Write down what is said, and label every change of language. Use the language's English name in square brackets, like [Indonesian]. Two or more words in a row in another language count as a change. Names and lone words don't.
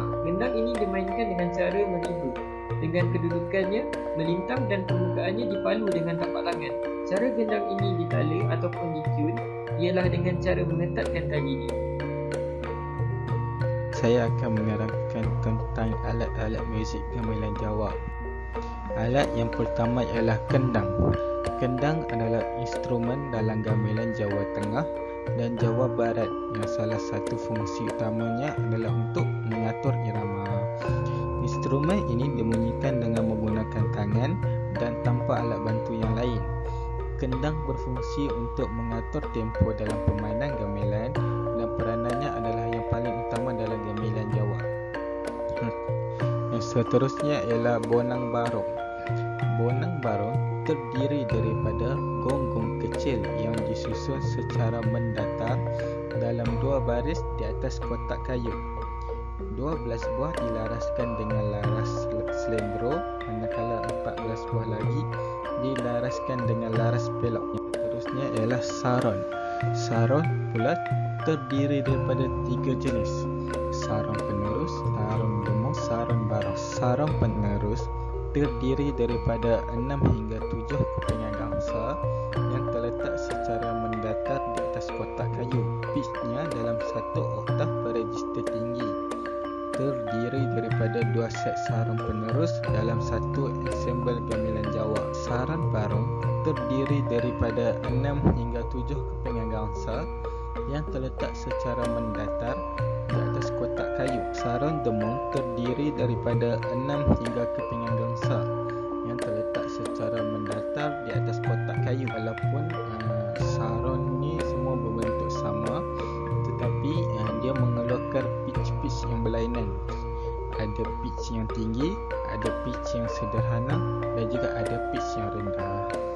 [Malay] Gendang ini dimainkan dengan cara menibu, dengan kedudukannya melintang dan permukaannya dipalu dengan tapak tangan. Cara gendang ini ditala ataupun ditune ialah dengan cara mengetatkan talinya. Saya akan menerangkan tentang alat-alat muzik gamelan Jawa. Alat yang pertama ialah kendang. Kendang adalah instrumen dalam gamelan Jawa Tengah dan Jawa Barat yang salah satu fungsi utamanya adalah untuk mengatur irama. Instrumen ini dibunyikan dengan menggunakan tangan dan tanpa alat bantu yang lain. Kendang berfungsi untuk mengatur tempo dalam permainan gamelan dan peranannya adalah yang paling utama dalam gamelan Jawa. Yang seterusnya ialah bonang barong. Bonang barong terdiri daripada gong-gong kecil yang disusun secara mendatar dalam 2 baris di atas kotak kayu. 12 buah dilaraskan dengan laras selendro, manakala 14 buah lagi dilaraskan dengan laras pelok. Seterusnya ialah saron. Saron pula terdiri daripada 3 jenis: saron penerus, saron demung, saron barong. Saron penerus terdiri daripada 6 hingga 7 kepingan gangsa yang terletak secara mendatar di atas kotak kayu. Pitchnya dalam 1 oktav register tinggi. Terdiri daripada 2 set saron penerus dalam 1 ensemble gamelan Jawa. Saron barong terdiri daripada 6 hingga 7 kepingan gangsa yang terletak secara mendatar di atas kotak kayu. Saron demung terdiri daripada 6 hingga kepingan gangsa yang terletak secara mendatar di atas kotak kayu. Walaupun saron ni semua berbentuk sama, tetapi dia mengeluarkan pitch yang berlainan. Ada pitch yang tinggi, ada pitch yang sederhana dan juga ada pitch yang rendah.